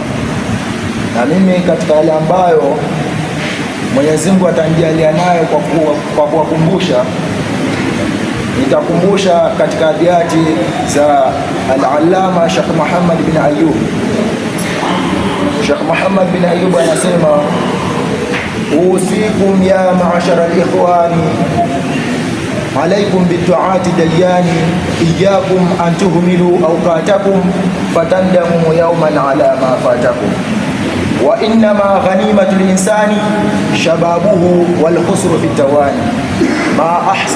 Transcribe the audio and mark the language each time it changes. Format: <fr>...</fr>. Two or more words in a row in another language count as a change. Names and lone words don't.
<sw>Na mimi katika yale ambayo Mwenyezi Mungu atanijalia nayo kwa kuwakumbusha, nitakumbusha katika abiyati za al-Allama Sheikh Muhammad bin Ayyub.</sw> <ar>Sheikh Muhammad bin Ayyub anasema أوصيكم يا معشر الإخوان عليكم بالدعاة دياني، إياكم أن تهملوا أوقاتكم فتندموا يوما على ما فاتكم، وإنما غنيمة الإنسان شبابه والخسر في التواني، ما أحسن</ar>